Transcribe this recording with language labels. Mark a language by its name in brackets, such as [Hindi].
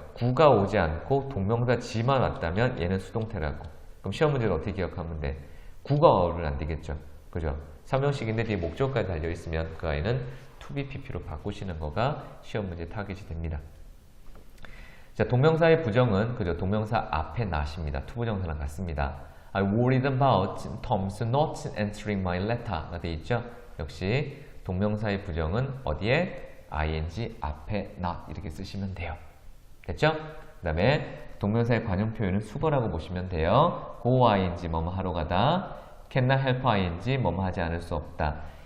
[Korean] 구가 오지 않고 동명사 지만 왔다면 얘는 수동태라고. 그럼 시험 문제를 어떻게 기억하면 돼? 구가 어를 안 되겠죠? 그죠? 3형식인데 뒤에 목적어까지 달려있으면 그 아이는 to be pp로 바꾸시는 거가 시험 문제 타깃이 됩니다. 자, 동명사의 부정은 그죠? 동명사 앞에 not입니다. 투부정사랑 같습니다. [English] I worried about Tom's not answering my letter [Korean] 가 되어 있죠? 역시 동명사의 부정은 어디에? ing 앞에 not 이렇게 쓰시면 돼요. 됐죠? 그 다음에 동명사의 관용 표현은 수거라고 보시면 돼요. go ing 뭐뭐 하러 가다. cannot help ing 뭐뭐 하지 않을 수 없다.